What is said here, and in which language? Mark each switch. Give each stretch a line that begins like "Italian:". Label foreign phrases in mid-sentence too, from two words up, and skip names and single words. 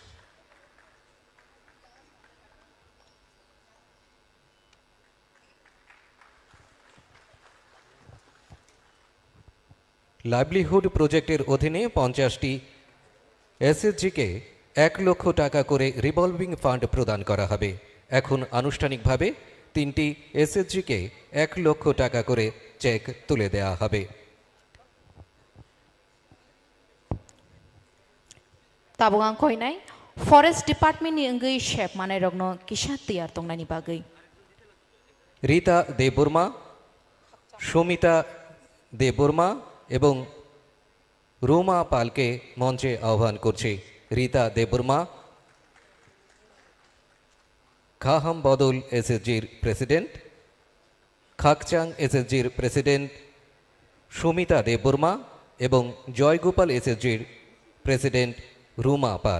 English: livelihood project's
Bangla: অধীনে 50টি এসএসজিকে 1 লক্ষ টাকা করে
English: revolving fund
Bangla: প্রদান করা হবে। এখন আনুষ্ঠানিকভাবে 3টি এসএসজিকে 1 লক্ষ টাকা করে চেক তুলে দেওয়া হবে।
Kok Borok: Tabung angkoinai
English: forest department
Kok Borok: ni ngui shep manai rogno kisha tiar tongnani bagai.
Bangla: রীতা দেববর্মা, সুমিতা দেববর্মা এবং রোমা পালকে মঞ্চে আহ্বান করছি। রীতা দেববর্মা খাহাম বদল এসএসজির প্রেসিডেন্ট, খাকচাং এসএসজির প্রেসিডেন্ট সুমিতা দেববর্মা এবং জয়গোপাল এসএসজির প্রেসিডেন্ট রুমা পাল।